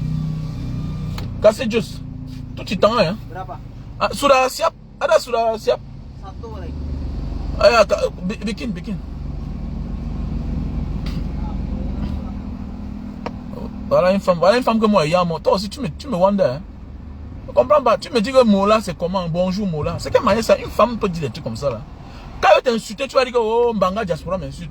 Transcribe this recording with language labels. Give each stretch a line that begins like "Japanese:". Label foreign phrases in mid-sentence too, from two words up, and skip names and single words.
French: Cassez juste. Tout le temps, hein.
Indonesian: Sudah siap? Ada sudah siap? Satu lagi. Bikin.
French: Voilà une femme que moi, toi aussi tu me wonder. Hein? Tu comprends pas? Tu me dis que Mola c'est comment? Bonjour Mola. C'est quelle manière ça? Une femme peut dire des trucs comme ça là. Quand elle t'insulter, tu vas dire que oh Mbanga Diaspora m'insulte.